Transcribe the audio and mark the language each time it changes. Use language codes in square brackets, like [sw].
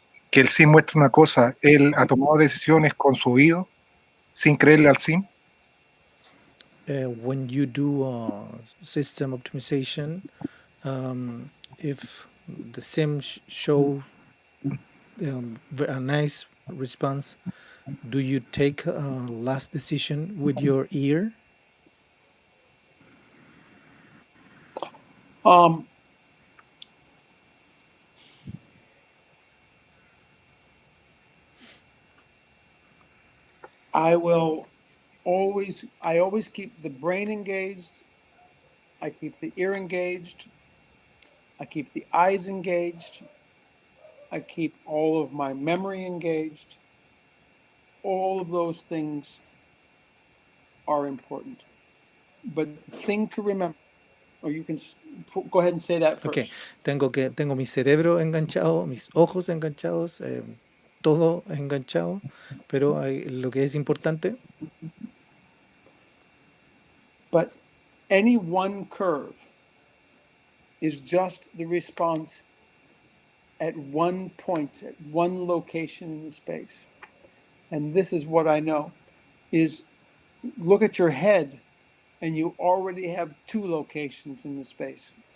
[es] que el SIM muestre una cosa, él ha tomado decisiones con su oído sin creerle al SIM. [en] When you do system optimization, if the sim show a nice response, do you take a last decision with your ear? I always keep the brain engaged. I keep the ear engaged. I keep the eyes engaged. I keep all of my memory engaged. All of those things are important. But the thing to remember, or you can go ahead and say that Ok, first. [es] tengo mi cerebro enganchado, mis ojos enganchados, todo enganchado, pero lo que es importante, [en] But any one curve is just the response at one point, at one location in the space. And this is what I know is look at your head and you already have two locations in the space.